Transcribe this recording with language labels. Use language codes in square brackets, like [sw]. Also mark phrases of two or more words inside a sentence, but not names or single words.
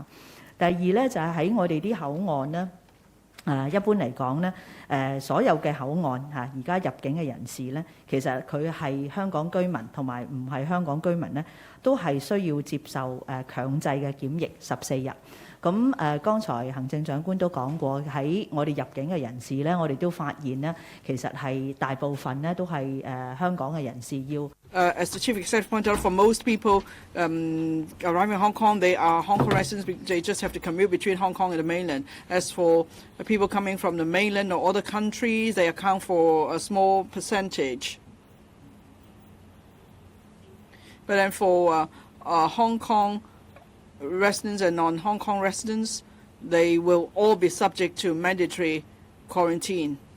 [yue] 第二咧就係喺我哋啲口岸咧。一般嚟講咧，所有嘅口岸嚇，而家入境嘅人士咧，其實佢係香港居民同埋唔係香港居民咧，都係需要接受強制嘅檢疫14日。咁剛才行政長官都講過，喺我哋入境嘅人士咧，我哋都發現咧，其實係大部分咧都係香港嘅人士要。 [en] As the Chief Executive pointed out, for most people arriving in Hong Kong, they are Hong Kong residents. They just have to commute between Hong Kong and the mainland. As for people coming from the mainland or other countries, they account for a small percentage. But then for Hong Kong residents and non-Hong Kong residents, they will all be subject to mandatory quarantine.